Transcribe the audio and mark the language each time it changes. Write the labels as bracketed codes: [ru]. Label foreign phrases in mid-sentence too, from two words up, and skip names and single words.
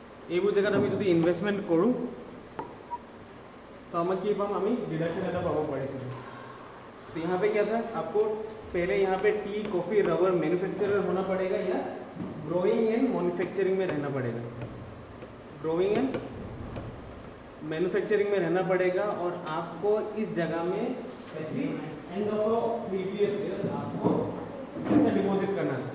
[as] এইবোৰ জেগাত আমি যদি ইনভেষ্টমেণ্ট কৰোঁ [hi] तो हमें [as] কি পাম আমি ডিডাকশন এটা পাব পাৰিছিলোঁ। [hi] तो यहाँ पे क्या था आपको पहले यहाँ पे [en] tea coffee rubber manufacturer [hi] होना पड़ेगा या [en] growing and manufacturing [hi] में रहना पड़ेगा। [en] growing and manufacturing [hi] में रहना पड़ेगा और आपको इस जगह में [en] at the end of previous year [hi] आपको पैसा डिपॉजिट करना था।